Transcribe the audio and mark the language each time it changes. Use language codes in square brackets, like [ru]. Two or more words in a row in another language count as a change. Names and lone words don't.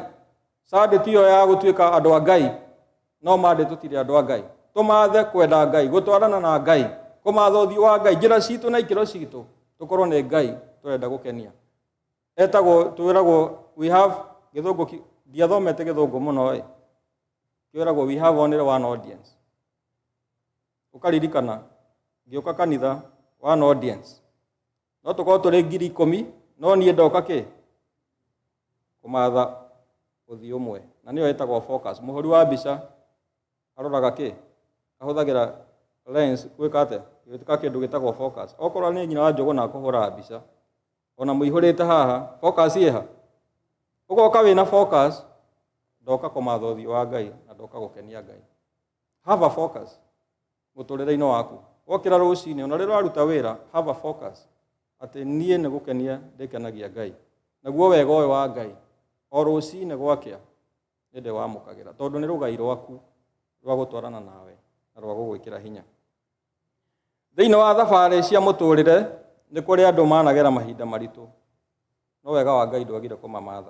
[ki] Sunday tiyo ya gũtuĩka andũ a Ngai, no Monday tũtirĩ andũ a Ngai. Tũmathe kwenda Ngai, gũtwarana na Ngai, kũmatha ũthiũ wa Ngai, njĩra citũ na ikĩro citũ tũkorwo nĩ Ngai tũrenda gũkenia. Etagwo twĩragwo [en] we have [ki] gĩthũngũ, ndiathomete gĩthũngũ mũno kwĩragwo [en] we have only one audience. [ki] Ũkaririkana ngĩũka kanitha [en] one audience, [ki] no tũkorwo tũrĩ 10,000 no niĩ ndoka kĩ? Kũmatha ũthiũ ũmwe, na nĩyo ĩtagwo focus. Mũhũri wa mbica aroraga kĩ? Ahũthagĩra lens gwĩka atĩa? Gwĩka kĩndũ gĩtagwo focus. Okorwo nĩ nyina wa njogo na kũhũra mbica, ona mũihũrĩte haha, focus ĩha. Ũgoka wĩna focus, ndoka kũmatha ũthiũ wa Ngai na ndoka gũkenia Ngai. [en] Have a focus mũtũrĩre-inĩ waku. [ki] Wokĩra rũcinĩ, ona rĩrĩa waruta wĩra, [en] have a focus [ki] atĩ niĩ nĩ gũkenia ndĩkenagia Ngai. Naguo wega ũyũ wa Ngai o rũcinĩ gwakĩa nĩ ndĩwamũkagĩra tondũ nĩ rũgai rwaku rwa gũtwarana nawe na rwa gũgwĩkĩra hinya. Thĩinĩ wa thabarĩ cia mũtũrĩre nĩ kũrĩ andũ managera mahinda maritũ, no wega wa Ngai ndwagire kũmamatha.